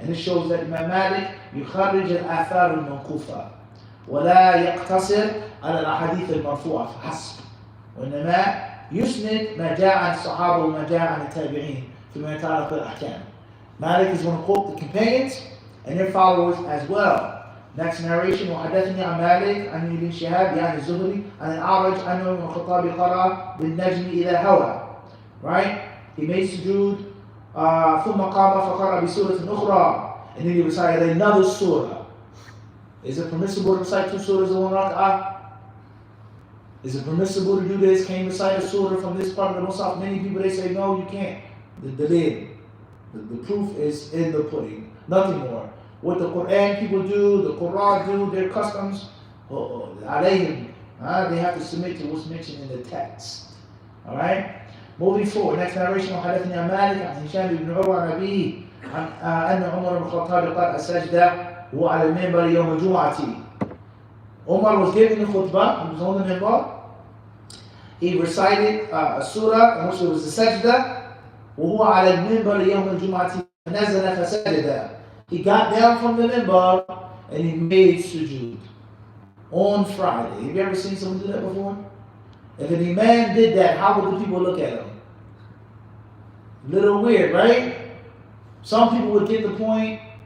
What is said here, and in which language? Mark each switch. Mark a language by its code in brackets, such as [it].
[en] And it shows that Imam Malik, [ar] يخرج الآثار الموقوفة ولا يقتصر على الأحاديث المرفوعة فحسب. وإنما يسند ما جاء عن الصحابة وما جاء عن التابعين فيما يتعلق بالأحكام. [en] Malik is going to quote the companions and their followers as well. Next narration, [ar] وحدثني عن مالك عن ابن شهاب يعني الزهري عن الأعرج أنه ابن الخطاب قرأ بالنجم إذا هوى. [en] Right? He made sujood [ar] ثم قام فقرأ بسورة أخرى [en] and then he recited another surah. Is it permissible to recite 2 surahs in one rak'ah? Is it permissible to do this? Can you recite a surah from this part of the Musaf? Many people, they say, no, you can't. The proof is in the pudding. Nothing more. What the Quran people do, the Quran do, their customs, they have to submit to what's mentioned in the text. Alright? Moving forward, next narration, [ar] وحدثني عن مالك عن هشام بن عروة عن أبيه أن عمر بن الخطاب قرأ السجدة وهو على المنبر يوم الجمعة. [en] Umar was giving the khutbah, he was on the minbar. He recited a surah in which it was a sajda. [ar] وهو على المنبر يوم الجمعة نزل فسجد. [en] He got down from the minbar and he made sujood on Friday. Have you ever seen someone do that before? If an imam did that, how would the people look at him? A little weird, right? Some people would get the point.